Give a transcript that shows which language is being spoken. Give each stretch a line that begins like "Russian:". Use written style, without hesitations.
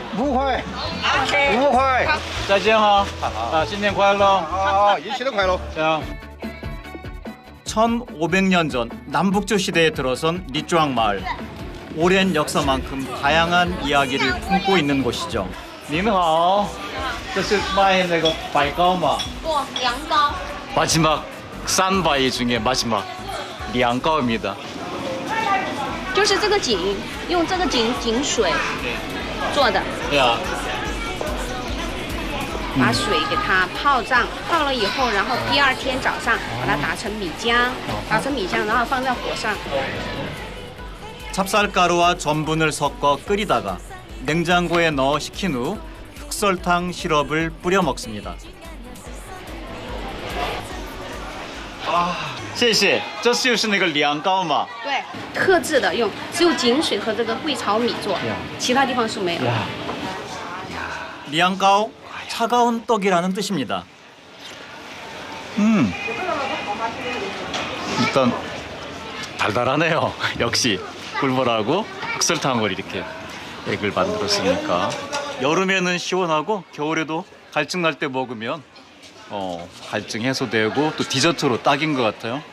Chinese: 不会，不会。再见哈，啊，新年快乐！好，一起都快乐。
Korean: 자, 1500년 전 남북조 시대에 들어선 리쭈앙 마을. 오랜 역사만큼 다양한 이야기를 품고 있는 곳이죠.
Chinese: 您好，这是卖那个百糕吗？不，凉糕。
Korean: 마지막 싼바이 중에 마지막 리앙가오입니다.
Chinese: 就是这个井，用这个井水做的， 야, 把水给它泡胀，泡了以后，然后第二天早上把它打成米浆，打成米浆，然后放在火上。
Korean: 찹쌀가루와 전분을 섞어 끓이다가 냉장고에 넣어 식힌 후 흑설탕 시럽을 뿌려 먹습니다.
Chinese: 谢谢，这就是那个凉糕嘛。对，特制的用，只有井水和这个桂草米做，其他地方是没有。
Korean: 리앙가오, 차가운 떡이라는 뜻입니다. 일단 달달하네요. 역시 꿀벌하고 흑설탕을 이렇게 액을 만들었으니까 여름에는 시원하고 겨울에도 갈증 날 때 먹으면 갈증 해소되고 또 디저트로 딱인 것 같아요.